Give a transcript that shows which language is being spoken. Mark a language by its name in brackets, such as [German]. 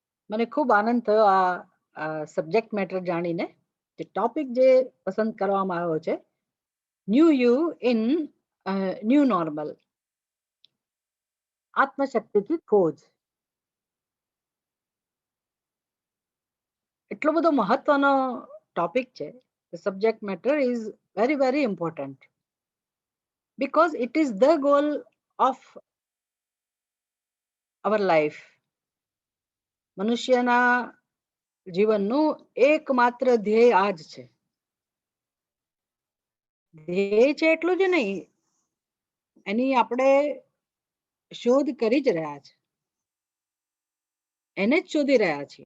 [Gujarati] મને ખૂબ આનંદ થયો આ સબ્જેક્ટ મેટર જાણીને. જે ટોપિક જે પસંદ કરવામાં આવ્યો છે, new you in new normal, આત્મશક્તિથી ખોજ. એટલો બધો મહત્વનો ટોપિક છે. [English] The subject matter is very, very important. because it is the goal of our life. [Gujarati] મનુષ્યના જીવનનું એકમાત્ર ધ્યેય આ જ છે. ધ્યેય છે એટલું જ નહીં, એની આપણે શોધ કરી જ રહ્યા છે, એને જ શોધી રહ્યા છીએ.